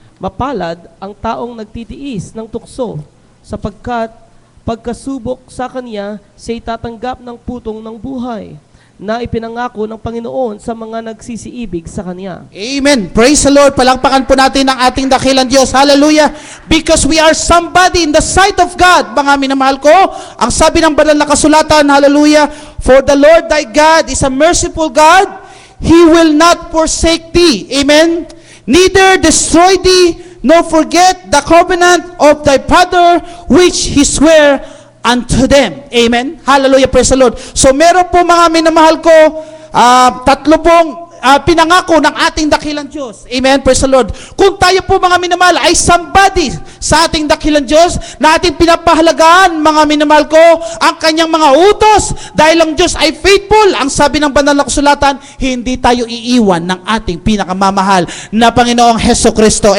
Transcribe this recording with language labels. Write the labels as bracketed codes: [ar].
[tl] Mapalad ang taong nagtitiis ng tukso, sapagkat pagkasubok sa kanya, siya'y tatanggap ng putong ng buhay, na ipinangako ng Panginoon sa mga nagsisiibig sa kanya. [en] Amen. Praise the Lord. [tl] Palakpakan po natin ang ating dakilang Diyos. Hallelujah. [en] Because we are somebody in the sight of God. [tl] Mga minamahal ko, ang sabi ng banal na kasulatan, [en] hallelujah, for the Lord thy God is a merciful God. He will not forsake thee. Amen. Neither destroy thee, nor forget the covenant of thy father, which he sware unto them. Amen. Hallelujah. Praise the Lord. [tl] So meron po mga minamahal ko, tatlo pong pinangako ng ating dakilang Diyos. [en] Amen. Praise the Lord. [tl] Kung tayo po mga minamahal ay somebody sa ating dakilang Diyos na ating pinapahalagaan, mga minamahal ko, ang kanyang mga utos, dahil ang Diyos ay faithful, ang sabi ng banal na kasulatan, hindi tayo iiwan ng ating pinakamamahal na Panginoong Hesukristo.